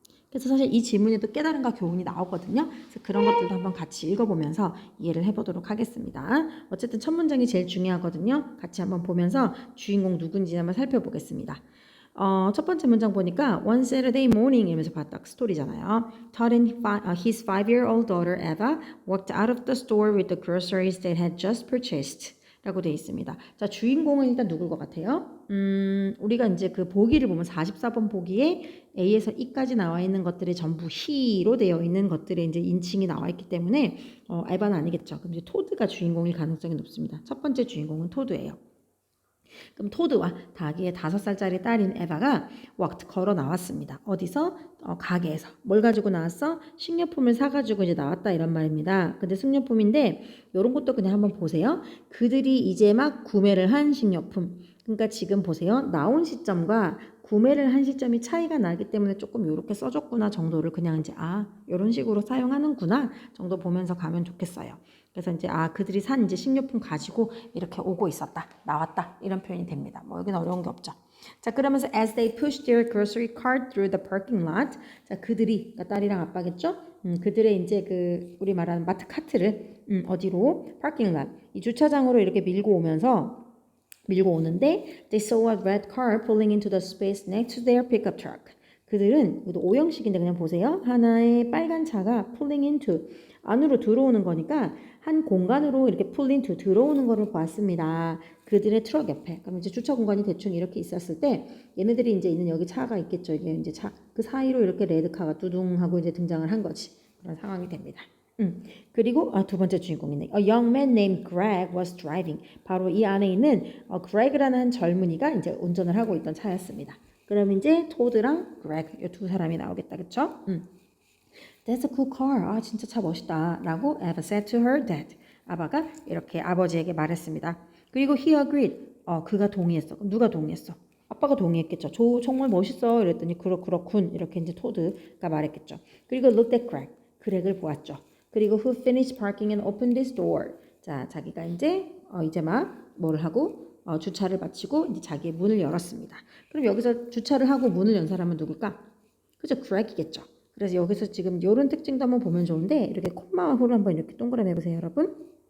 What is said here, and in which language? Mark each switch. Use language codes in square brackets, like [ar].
[ko] 그래서 사실 이 질문에도 깨달음과 교훈이 나오거든요. 그래서 그런 것들도 한번 같이 읽어보면서 이해를 해보도록 하겠습니다. 어쨌든 첫 문장이 제일 중요하거든요. 같이 한번 보면서 주인공 누군지 한번 살펴보겠습니다. 첫 번째 문장 보니까 [en] One Saturday morning [ko] 이러면서 봤다. 스토리잖아요. [en] Todd and his 5-year-old daughter Eva walked out of the store with the groceries they had just purchased. [ko] 라고 되어 있습니다. 자, 주인공은 일단 누굴 것 같아요? 우리가 이제 그 보기를 보면 44번 보기에 A에서 E까지 나와 있는 것들이 전부 he로 되어 있는 것들의 이제 인칭이 나와 있기 때문에 에바는 아니겠죠. 그럼 이제 토드가 주인공일 가능성이 높습니다. 첫 번째 주인공은 토드예요. 그럼 토드와 닭의 5살짜리 딸인 에바가 walked 걸어 나왔습니다. 어디서? 가게에서. 뭘 가지고 나왔어? 식료품을 사가지고 이제 나왔다 이런 말입니다. 근데 식료품인데 이런 것도 그냥 한번 보세요. 그들이 이제 막 구매를 한 식료품. 그러니까 지금 보세요. 나온 시점과 구매를 한 시점이 차이가 나기 때문에 조금 이렇게 써줬구나 정도를 그냥 이제 이런 식으로 사용하는구나 정도 보면서 가면 좋겠어요. 그래서 이제 그들이 산 이제 식료품 가지고 이렇게 오고 있었다, 나왔다 이런 표현이 됩니다. 뭐 여기는 어려운 게 없죠. 자, 그러면서 [en] as they pushed their grocery cart through the parking lot, [ko] 자 그들이 그러니까 딸이랑 아빠겠죠? 그들의 이제 그 우리 말하는 마트 카트를 어디로? [en] parking lot [ko] 이 주차장으로 이렇게 밀고 오는데 [en] they saw a red car pulling into the space next to their pickup truck. [ko] 그들은 이것도 오형식인데 그냥 보세요. 하나의 빨간 차가 pulling into 안으로 들어오는 거니까 한 공간으로 이렇게 pull into 들어오는 거를 보았습니다. 그들의 트럭 옆에. 그럼 이제 주차 공간이 대충 이렇게 있었을 때 얘네들이 이제 있는 여기 차가 있겠죠. 이게 이제 차 그 사이로 이렇게 레드카가 두둥하고 이제 등장을 한 거지. 그런 상황이 됩니다. 그리고 두 번째 주인공이네. [en] A young man named Greg was driving. [ko] 바로 이 안에 있는 Greg라는 한 젊은이가 이제 운전을 하고 있던 차였습니다. 그럼 이제 토드랑 Greg 이 두 사람이 나오겠다, 그렇죠? [en] That's a cool car. [ko] 진짜 차 멋있다. 라고 [en] Eva said to her dad. [ko] 아바가 이렇게 아버지에게 말했습니다. 그리고 [en] he agreed. [ko] 그가 동의했어. 누가 동의했어? 아빠가 동의했겠죠. 정말 멋있어. 이랬더니 그렇군. 이렇게 이제 토드가 말했겠죠. 그리고 [en] looked at Greg. [ko] 그렉을 보았죠. 그리고 [en] who finished parking and opened this door. [ko] 자, 자기가 이제 막 뭐를 하고 주차를 마치고 이제 자기의 문을 열었습니다. 그럼 여기서 주차를 하고 문을 연 사람은 누굴까? 그죠? 그렉이겠죠. 그래서 여기서 지금 이런 특징도 한번 보면 좋은데 이렇게 콤마와 후를 한번 이렇게 동그라미 해보세요, 여러분.